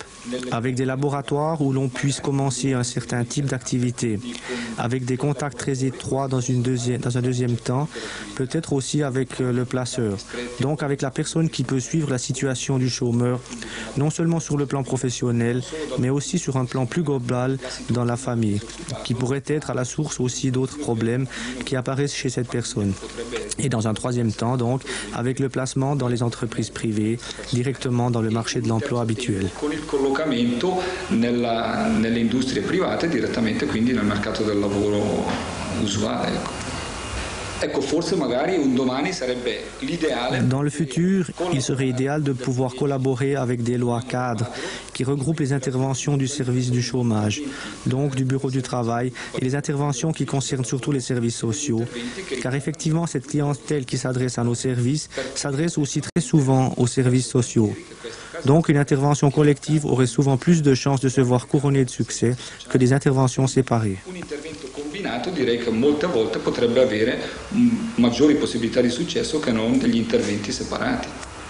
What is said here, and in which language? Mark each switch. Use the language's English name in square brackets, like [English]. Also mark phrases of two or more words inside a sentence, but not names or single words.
[French] avec des laboratoires où l'on puisse commencer un certain type d'activité, avec des contacts très étroits dans un deuxième temps, peut-être aussi avec le placeur, donc avec la personne qui peut suivre la situation du chômeur, non seulement sur le plan professionnel, mais aussi sur un plan plus global dans la famille, qui pourrait être à la source aussi d'autres problèmes qui apparaissent chez cette personne. Et dans un 3e temps, donc, avec le placement dans les entreprises privées, directement dans le marché de l'emploi habituel. [Italian] Con il collocamento nelle industrie private direttamente quindi nel mercato del lavoro usuale. [French] Dans le futur, il serait idéal de pouvoir collaborer avec des lois cadres qui regroupent les interventions du service du chômage, donc du bureau du travail, et les interventions qui concernent surtout les services sociaux. Car effectivement, cette clientèle qui s'adresse à nos services s'adresse aussi très souvent aux services sociaux. Donc une intervention collective aurait souvent plus de chances de se voir couronnée de succès que des interventions séparées. [Italian] Combinato direi che molte volte potrebbe avere maggiori possibilità di successo che non degli interventi separati.